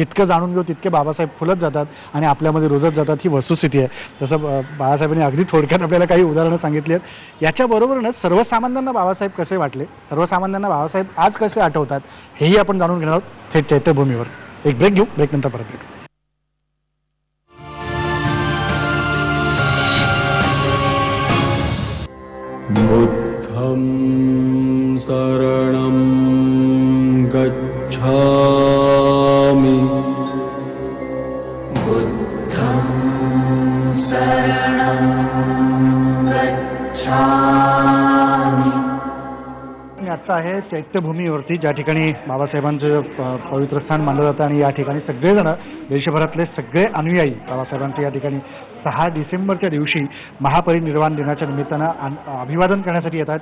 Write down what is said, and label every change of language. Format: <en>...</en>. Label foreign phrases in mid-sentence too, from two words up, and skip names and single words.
<mr>जितकं जाणून घेऊ तितके बाबासाहेब फुलत जातात आणि आपल्यामध्ये रुजत जातात, ही वस्तुस्थिती आहे. जसं बाळासाहेबांनी अगदी थोडक्यात आपल्याला काही उदाहरणं सांगितली आहेत. याच्याबरोबरच सर्वसामान्यांना बाबासाहेब कसे वाटले, सर्वसामान्यांना बाबासाहेब आज कसे आठवतात, हेही आपण जाणून घेणार आहोत थेट चैत्यभूमीवर. एक ब्रेक घेऊ, ब्रेकनंतर परत भेटू.</mr> <pi>बुद्धं शरणं गच्छामि</pi> <mr>मी आत्ता आहे चैत्यभूमीवरती, ज्या ठिकाणी बाबासाहेबांचं पवित्र स्थान मानलं जातं आणि या ठिकाणी सगळेजण, देशभरातले सगळे अनुयायी बाबासाहेबांचे या ठिकाणी 6 डिसेंबरच्या दिवशी महापरिनिर्वाण दिनाच्या निमित्तानं अभिवादन करण्यासाठी येतात.</mr>